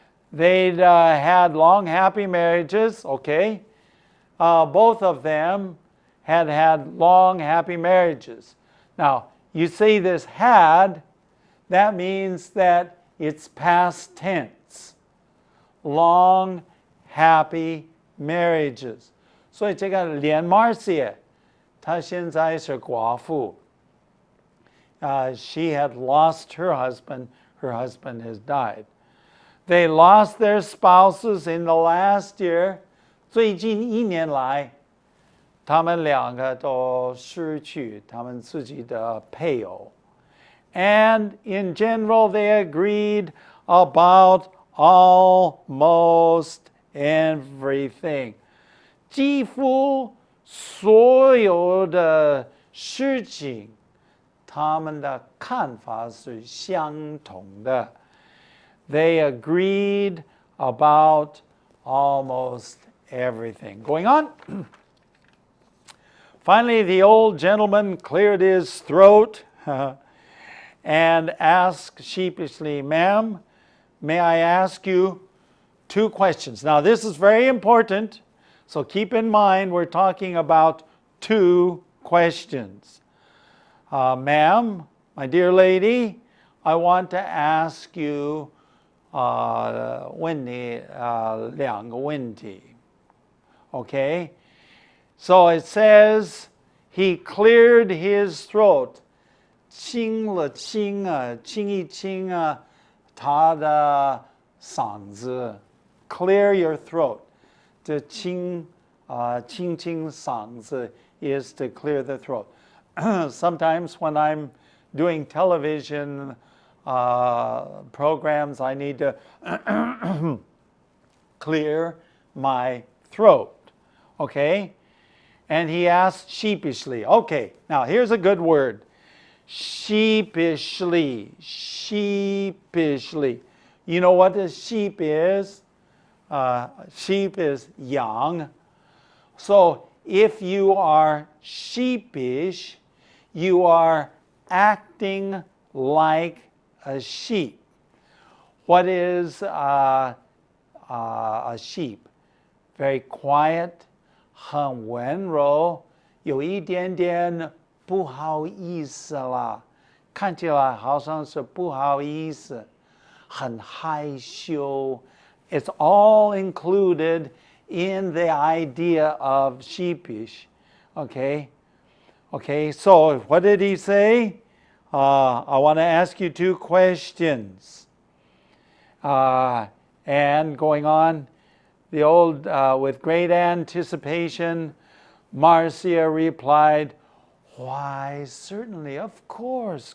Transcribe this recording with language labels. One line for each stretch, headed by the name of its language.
English: They'd had long, happy marriages, okay? Both of them had long, happy marriages. Now, you see this had, that means that it's past tense. Long, happy marriages.
Chinese: 所以这个连 Marcia, 她现在是寡妇。
English: She had lost her husband. Her husband has died. They lost their spouses in the last year.
Chinese: 最近1年来，他们两个都失去他们自己的配偶。
English: And in general, they agreed about almost everything.
Chinese: 几乎所有的事情，他们的看法是相同的。
English: They agreed about almost everything. Going on. Finally, the old gentleman cleared his throat and asked sheepishly, "Ma'am, may I ask you 2 questions?" Now, this is very important, so keep in mind we're talking about 2 questions. Ma'am, my dear lady, I want to ask you
Chinese: 问你2个问题
English: Okay? So it says he cleared his throat.
Chinese: 清了清啊，清一清啊，他的嗓子。
English: Clear your throat.
Chinese: 这清清嗓子
English: is to clear the throat. Sometimes when I'm doing television programs, I need to clear my throat. Okay? And he asked sheepishly. Okay, now here's a good word. Sheepishly. Sheepishly. You know what a sheep is? Sheep is young. So if you are sheepish, you are acting like a sheep. What is a sheep? Very quiet,
Chinese: 很温柔，有一点点不好意思啦，看起来好像是不好意思，很害羞。
English: It's all included in the idea of sheepish. Okay? Okay, so what did he say? I want to ask you 2 questions. And going on, the old, with great anticipation, Marcia replied, "Why, certainly, of course."